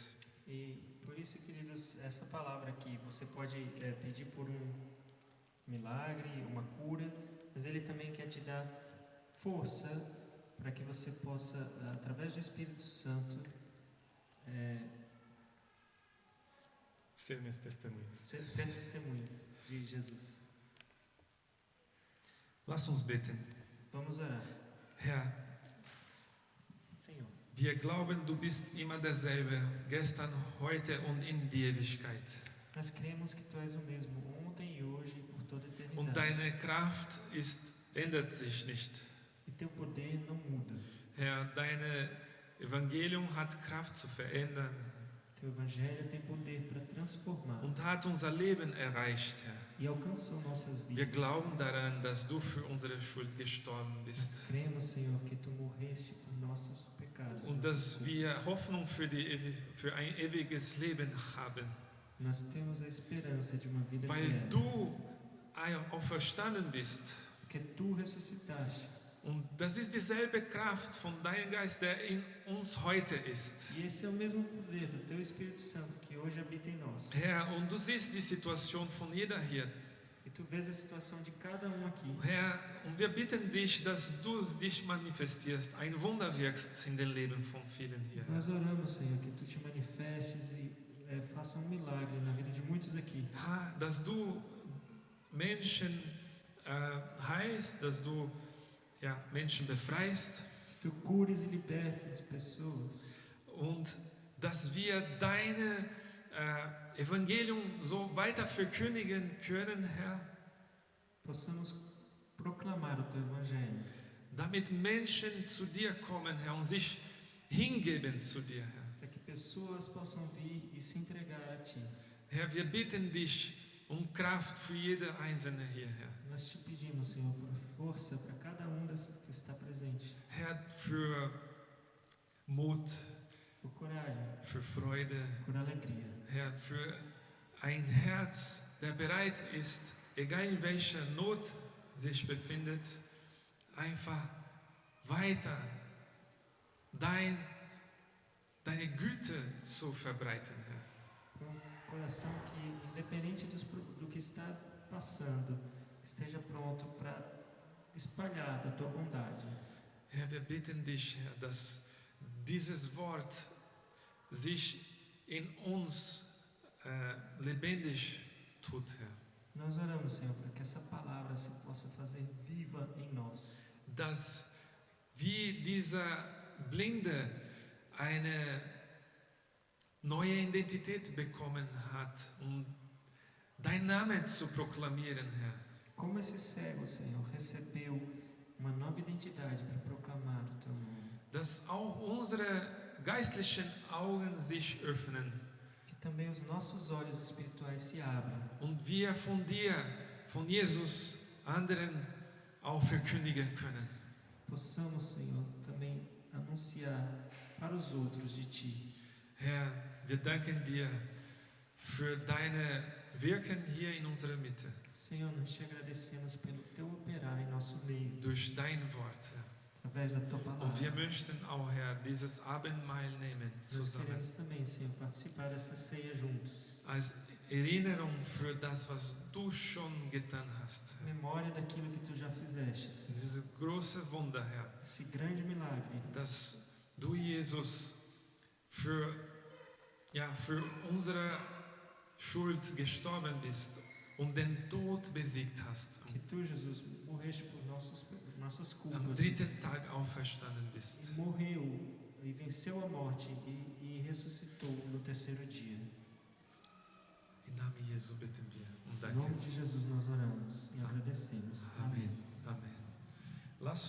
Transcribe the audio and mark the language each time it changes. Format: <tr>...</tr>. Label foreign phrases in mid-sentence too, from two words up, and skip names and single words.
<pt>E por isso, queridos, essa palavra aqui, você pode pedir por um milagre, uma cura, mas Ele também quer te dar força para que você possa, através do Espírito Santo, Ser meus testemunhos. ser testemunhas de Jesus.</pt> <de>Lass uns beten.</de> <pt>Vamos orar.</pt> <de>Herr,</de> <pt>Senhor,</pt> <de>wir glauben, du bist immer derselbe, gestern, heute und in die Ewigkeit.</de> <pt>nós cremos que Tu és o mesmo ontem e hoje e por toda a</pt> <de>Und</de> <pt>eternidade.</pt> <de>deine Kraft ändert sich nicht.</de> <pt>E Teu poder não muda.</pt> <de>Herr, dein Evangelium hat Kraft zu verändern</de> <pt>Teu Evangelho tem poder para transformar</pt> <de>und hat unser Leben erreicht, Herr.</de> <pt>e alcançou nossas</pt> <de>Wir</de> <pt>vidas.</pt> <de>glauben daran, dass du für unsere Schuld gestorben</de> <pt>Nós</pt> <de>bist</de> <pt>cremos, Senhor, que Tu morreste por nossos pecados.</pt> <de>und dass wir Hoffnung für ein ewiges Leben haben,</de> <pt>Nós temos a esperança de uma vida</pt> <de>weil</de> <pt>eterna.</pt> <de>du auferstanden bist.</de> <pt>Porque Tu ressuscitaste.</pt> <de>Und das ist dieselbe Kraft von deinem Geist, der in uns heute ist.</de> <pt>E esse é o mesmo poder do Teu Espírito Santo que hoje habita em nós.</pt> <de>Herr, und du siehst die Situation von jeder hier.</de> <pt>E Tu vês a situação de cada um aqui.</pt> <de>Herr, und wir bitten dich, dass du dich manifestierst, ein Wunder wirkst in den Leben von vielen hier.</de> <pt>Nós oramos, Senhor, que Tu te manifestes e faça um milagre na vida de muitos aqui.</pt> <de>Dass du Menschen heilst, dass du Menschen befreist</de> <pt>Que tu cures e libertes pessoas.</pt> <de>und dass wir deine Evangelium so weiter verkündigen können, Herr,</de> <pt>Possamos proclamar o teu evangelho.</pt> <de>damit Menschen zu dir kommen, Herr, und sich hingeben zu dir, Herr.</de> <pt>Para que pessoas possam vir e se entregar a ti.</pt> <de>Herr, wir bitten dich um Kraft für jede Einzelne hier, Herr.</de> <pt>Nós te pedimos, Senhor, por força para cada que está presente.</pt> <de>Herr, für Mut,</de> <pt>Por coragem,</pt> <de>für Freude,</de> <pt>por alegria.</pt> <de>Herr, für ein Herz, der bereit ist, egal in welcher Not sich befindet, einfach weiter deine Güte zu verbreiten, Herr.</de> <pt>Coração que, independente do que está passando, esteja pronto para espalhar da tua bondade.</pt> <de>Herr, wir bitten dich, Herr, dass dieses Wort sich in uns lebendig tut, Herr.</de> <pt>Nós oramos, Senhor, para que essa palavra se possa fazer viva em nós.</pt> <de>Dass wie dieser Blinde eine neue Identität bekommen hat, um dein Name zu proklamieren, Herr.</de> <pt>Como esse cego, Senhor, recebeu uma nova identidade para proclamar o teu nome.</pt> <de>Dass auch unsere geistlichen Augen sich öffnen</de> <pt>Que também os nossos olhos espirituais se abram.</pt> <de>und wir von dir, von Jesus, anderen auch verkündigen können.</de> <pt>Possamos, Senhor, também anunciar para os outros de ti.</pt> <de>Herr, wir danken dir für deine Wirken hier in unserer Mitte,</de> <pt>Senhor, nós te agradecemos pelo teu operar em nosso meio,</pt> <de>durch dein Wort, Herr.</de> <pt>através da tua</pt> <de>Und wir</de> <pt>palavra.</pt> <de>möchten auch, Herr, dieses Abendmahl nehmen</de> <pt>Nós</pt> <de>zusammen.</de> <pt>queremos também, Senhor, participar dessa ceia juntos.</pt> <de>Als Erinnerung für das, was du schon getan hast.</de> <pt>Memória daquilo que tu já fizeste, Senhor.</pt> <de>Dieses große Wunder, Herr,</de> <pt>Esse grande milagre.</pt> <de>dass du, Jesus, für unsere Schuld gestorben bist und den Tod besiegt hast.</de> <pt>Que tu, Jesus, morreste por nossas</pt> <de>Am</de> <pt>culpas.</pt> <de>dritten Tag auferstanden bist.</de> <pt>E morreu e venceu a morte e ressuscitou no terceiro dia.</pt> <de>Im Namen Jesu bitten wir und</de> <pt>Em nome</pt> <de>danken.</de> <pt>de Jesus nós oramos e agradecemos.</pt> <de>Amen. Amen. Lass</de>